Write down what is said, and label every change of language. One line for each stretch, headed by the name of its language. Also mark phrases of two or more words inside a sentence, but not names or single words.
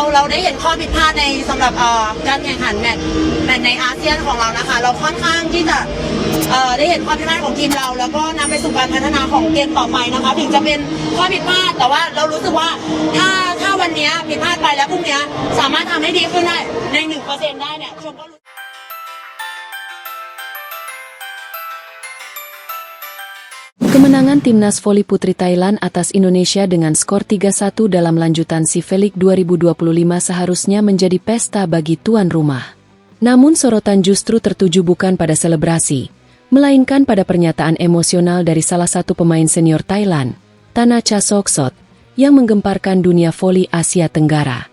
Thai: ได้เห็นข้อผิดพลาดในสำหรับการแข่งขันแมตช์ในอาเซียนของเรานะคะเราค่อนข้างที่จะได้เห็นความผิดพลาดของทีมเราแล้วก็นำไปสู่การพัฒนาของเกมต่อไปนะคะถึงจะเป็นข้อผิดพลาดแต่ว่าเรารู้สึกว่าถ้าวันนี้ผิดพลาดไปแล้วพรุ่งนี้สามารถทำให้ดีขึ้นได้ใน 1% ได้เนี่ยชมก็รู้.
Indonesian: Kemenangan Timnas Voli Putri Thailand atas Indonesia dengan skor 3-1 dalam lanjutan SEA League 2025 seharusnya menjadi pesta bagi tuan rumah. Namun sorotan justru tertuju bukan pada selebrasi, melainkan pada pernyataan emosional dari salah satu pemain senior Thailand, Tanacha Soksot, yang menggemparkan dunia voli Asia Tenggara.